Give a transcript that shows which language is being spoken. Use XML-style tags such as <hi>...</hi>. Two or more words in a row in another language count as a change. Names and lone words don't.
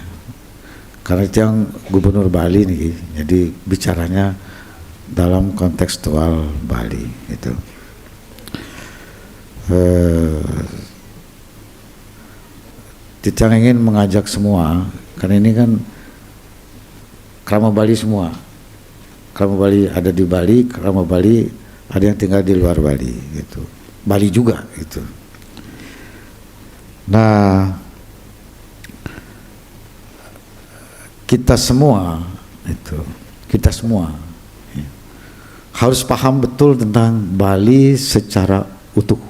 <id>Karena itu yang Gubernur Bali nih, jadi bicaranya dalam kontekstual Bali itu. Titiang ingin mengajak semua, karena ini kan Krama Bali semua. Krama Bali ada di Bali, Krama Bali ada yang tinggal di luar Bali gitu. Bali juga gitu. Nah, kita semua harus paham betul tentang Bali secara utuh.</id>